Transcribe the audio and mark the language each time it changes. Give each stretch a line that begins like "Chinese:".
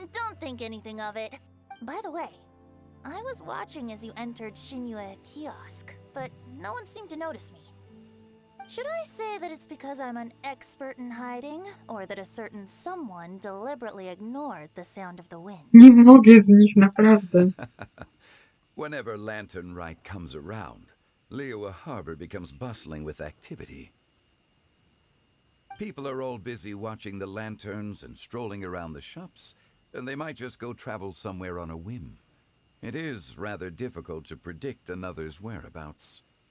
English: Don't think anything of it. By the way, I was watching as you entered Shinyue Kiosk, but no one seemed to notice me. Should I say that it's because I'm an expert in hiding, or that a certain someone deliberately ignored the sound of the wind?
Polish: Nie mogę z nich, naprawdę.
English: Whenever Lantern Rite comes around, Liyue Harbor becomes bustling with activity. People are all busy watching the lanterns and strolling around the shops, and they might just go travel somewhere on a whim. It is rather difficult to predict another's whereabouts.